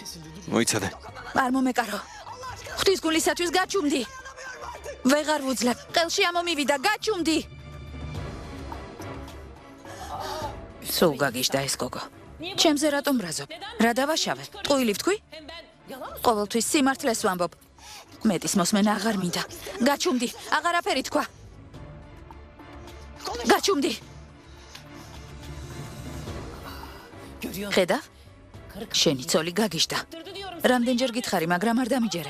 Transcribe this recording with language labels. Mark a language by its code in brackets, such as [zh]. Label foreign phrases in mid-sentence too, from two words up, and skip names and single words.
[ka] მოიცადე. არ მომეკარო. ღვთის გულისათვის გაჩუმდი. ვეღარ ვუძლებ. ყელში ამომივიდა, გაჩუმდი. სულ გაგიშდა ეს გოგო. ჩემზე რატომ ბრაზობ? რა დავაშავე? ტყუილი ვთქვი? [tr] Hem ben yalan mı [ka] ყოველთვის სიმართლეს ვამბობ. მეტის მოსმენა აღარ მინდა. გაჩუმდი. აღარაფერი თქვა. გაჩუმდი. [tr] görüyorum. [ka] ხედავ? შენი ცოლი გაგიშდა. [tr] Durdu diyorum. [ka] რამდენჯერ გითხარი, მაგრამ არ დამიჯერე.